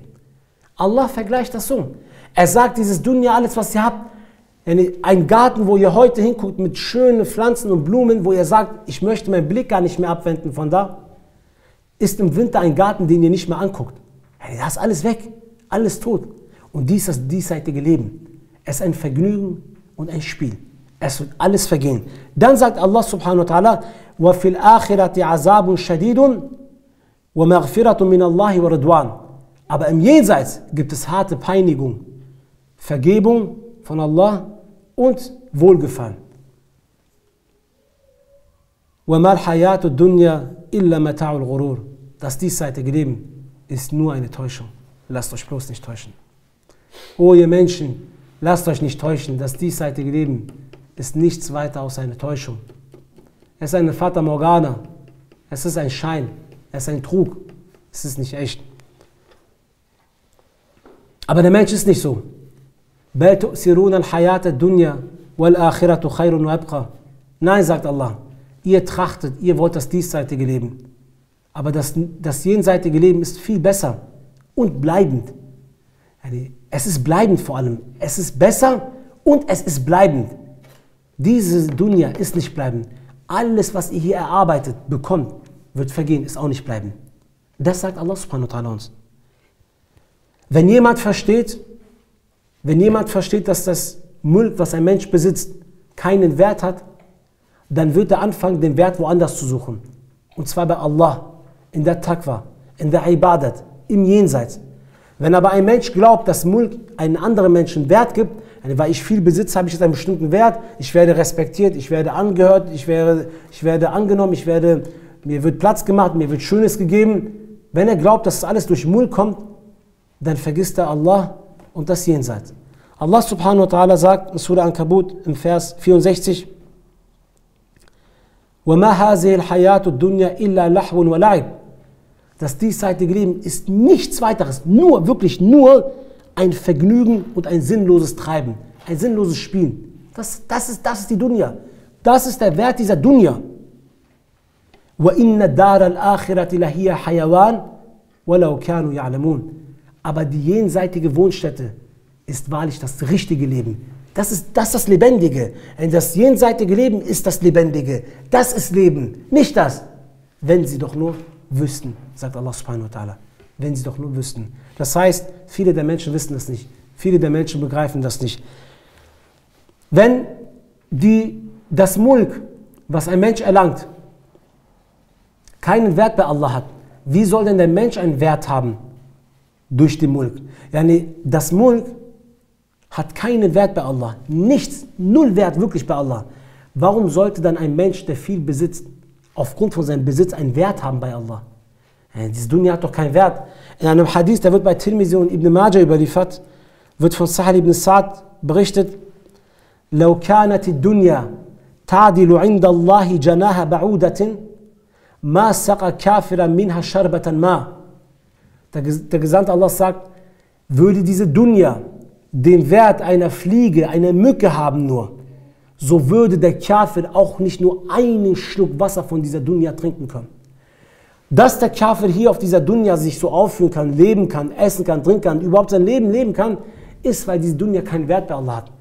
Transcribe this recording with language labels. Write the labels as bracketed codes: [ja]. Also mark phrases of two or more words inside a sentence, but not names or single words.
[de] Allah vergleicht das so. Er sagt, dieses Dunya, alles was ihr habt, ein Garten, wo ihr heute hinguckt mit schönen Pflanzen und Blumen, wo ihr sagt, ich möchte meinen Blick gar nicht mehr abwenden von da, ist im Winter ein Garten, den ihr nicht mehr anguckt. Da ist alles weg, alles tot. Und dies ist das diesseitige Leben. Es ist ein Vergnügen und ein Spiel. Es wird alles vergehen. Dann sagt Allah [ar] سبحانه وتعالى, وَفِي الْآخِرَةِ عَذَابٌ شَدِيدٌ وَمَغْفِرَةٌ مِنَ اللَّهِ وَرِضْوَانٌ. [de] Aber im Jenseits gibt es harte Peinigung, Vergebung von Allah und Wohlgefallen. [ar] وَمَا الْحَيَاةُ الدُّنْيَا إِلَّا مَتَاعُ الْغُرُورِ. [de] Das diesseitige Leben ist nur eine Täuschung. Lasst euch bloß nicht täuschen. O ihr Menschen, lasst euch nicht täuschen. Das diesseitige Leben ist nichts weiter als eine Täuschung. Es ist eine Fata Morgana. Es ist ein Schein. Es ist ein Trug. Es ist nicht echt. Aber der Mensch ist nicht so. [ar] بَلْ تُؤْثِرُونَ الْحَيَاةَ الدُّنْيَا وَالْآخِرَةُ خَيْرٌ وَأَبْقَى. [de] Nein, sagt Allah. Ihr trachtet, ihr wollt das diesseitige Leben. Aber das jenseitige Leben ist viel besser und bleibend. Es ist bleibend vor allem. Es ist besser und es ist bleibend. Diese Dunya ist nicht bleibend. Alles, was ihr hier erarbeitet, bekommt, wird vergehen, ist auch nicht bleibend. Das sagt Allah [ar] سبحانه وتعالى [de] uns. Wenn jemand versteht, dass das Mulk, was ein Mensch besitzt, keinen Wert hat, dann wird er anfangen, den Wert woanders zu suchen. Und zwar bei Allah, in der Taqwa, in der Ibadat, im Jenseits. Wenn aber ein Mensch glaubt, dass Mulk einen anderen Menschen Wert gibt, weil ich viel besitze, habe ich jetzt einen bestimmten Wert, ich werde respektiert, ich werde angehört, ich werde angenommen, mir wird Platz gemacht, mir wird Schönes gegeben. Wenn er glaubt, dass das alles durch Mulk kommt, dann vergisst er Allah und das Jenseits. Allah [ar] سبحانه وتعالى [de] sagt in Surah Ankabut im Vers 64, [ar] وَمَا هَذِهِ الْحَيَاةُ الدُّنْيَا إِلَّا لَحْوٌ وَلَعِبٌ. [de] Das diesseitige Leben ist nichts weiteres, wirklich nur ein Vergnügen und ein sinnloses Treiben, ein sinnloses Spielen. Das ist die Dunya. Das ist der Wert dieser Dunya. [ar] وَإِنَّ دَارَ الْآخِرَةِ لَهِيَ حَيَوَانٌ وَلَوْ كَانُوا يَعْلَمُونَ. [de] Aber die jenseitige Wohnstätte ist wahrlich das richtige Leben. Das ist das Lebendige. Das jenseitige Leben ist das Lebendige. Das ist Leben, nicht das. Wenn sie doch nur wüssten, sagt Allah [ar] سبحانه وتعالى. [de] Wenn sie doch nur wüssten. Das heißt, viele der Menschen wissen das nicht. Viele der Menschen begreifen das nicht. Wenn das Mulk, was ein Mensch erlangt, keinen Wert bei Allah hat, wie soll denn der Mensch einen Wert haben durch den Mulk? Das Mulk hat keinen Wert bei Allah. Nichts, null Wert wirklich bei Allah. Warum sollte dann ein Mensch, der viel besitzt, aufgrund von seinem Besitz einen Wert haben bei Allah? Diese Dunya hat doch keinen Wert. In einem Hadith, der wird bei Tirmizi und Ibn Majah überliefert, wird von Sahal ibn Sa'd berichtet, [ar] لو كانت الدنيا تعدل عند الله جناح بعودة ما سقى كافرا منها شربة ماء. [de] Der Gesandte Allah sagt, würde diese Dunya den Wert einer Fliege, einer Mücke haben nur, so würde der Kafir auch nicht nur einen Schluck Wasser von dieser Dunya trinken können. Dass der Kafir hier auf dieser Dunya sich so aufführen kann, leben kann, essen kann, trinken kann, überhaupt sein Leben leben kann, ist, weil diese Dunya keinen Wert bei Allah hat.